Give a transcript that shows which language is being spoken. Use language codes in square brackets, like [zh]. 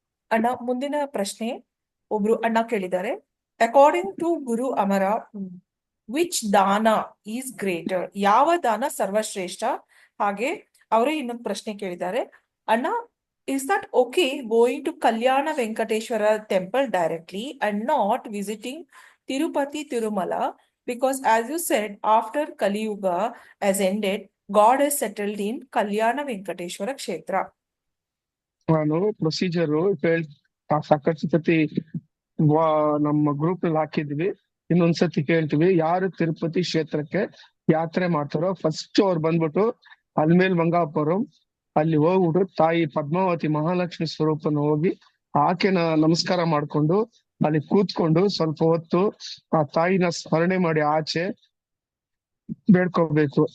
[kn] ಅಣ್ಣ ಮುಂದಿನ ಪ್ರಶ್ನೆ ಒಬ್ರು ಅಣ್ಣ ಕೇಳಿದ್ದಾರೆ. [en] According to Guru Amar, which ದಾನ is greater? [kn] ಯಾವ ದಾನ ಸರ್ವಶ್ರೇಷ್ಠ? ಹಾಗೆ ಅವರೇ ಇನ್ನೊಂದು ಪ್ರಶ್ನೆ ಕೇಳಿದ್ದಾರೆ. [en] ಅಣ್ಣ, is that okay going to Kalyana Venkateshwara temple directly and not visiting Tirupati Tirumala? Because as you said, after Kali Yuga has ended, God has settled in Kalyana Venkateshwara Kshetra. [kn] ನಾನು ಪ್ರೊಸೀಜರು ಸಾಕಷ್ಟು ಸತಿ ನಮ್ಮ ಗ್ರೂಪ್ ಅಲ್ಲಿ ಹಾಕಿದ್ವಿ, ಇನ್ನೊಂದ್ಸತಿ ಕೇಳ್ತೀವಿ. ಯಾರು ತಿರುಪತಿ ಕ್ಷೇತ್ರಕ್ಕೆ ಯಾತ್ರೆ ಮಾಡ್ತಾರೋ ಫಸ್ಟ್ ಅವ್ರು ಬಂದ್ಬಿಟ್ಟು ಅಲ್ಮೇಲ್ ಮಂಗಾಪುರಂ ಅಲ್ಲಿ ಹೋಗ್ಬಿಟ್ಟು ತಾಯಿ ಪದ್ಮಾವತಿ ಮಹಾಲಕ್ಷ್ಮಿ ಸ್ವರೂಪನ ಹೋಗಿ ಆಕೆನ ನಮಸ್ಕಾರ ಮಾಡ್ಕೊಂಡು ಅಲ್ಲಿ ಕೂತ್ಕೊಂಡು ಸ್ವಲ್ಪ ಹೊತ್ತು ಆ ತಾಯಿನ ಸ್ಮರಣೆ ಮಾಡಿ ಆಚೆ ಬೇಡ್ಕೋಬೇಕು.